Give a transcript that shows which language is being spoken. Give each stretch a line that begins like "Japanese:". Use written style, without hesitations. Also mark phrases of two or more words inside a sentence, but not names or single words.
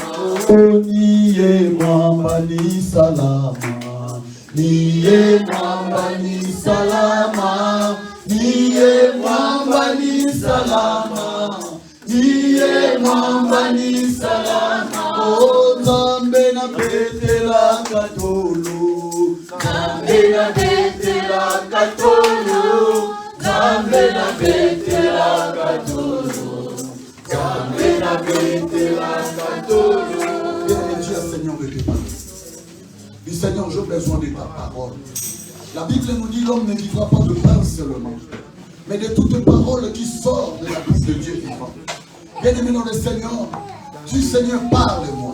Swahili: Niye mwamba ni salama. Niye mwamba ni salama. Niye mwamba ni salama. Niye mwamba ni salama.
Lingala: Oh, Nzambe na betela katolo. Nzambe na betela katolo. Nzambe na betela katolo. Nzambe na betela katolo.
French: Bien, Dieu Seigneur de tes paroles. Dis Seigneur, j'ai besoin de ta parole. La Bible nous dit l'homme ne vivra pas de pain seulement, mais de toute parole qui sort de la bouche de Dieu vivant. Bien-aimé dans le Seigneur, dis Seigneur, parle-moi.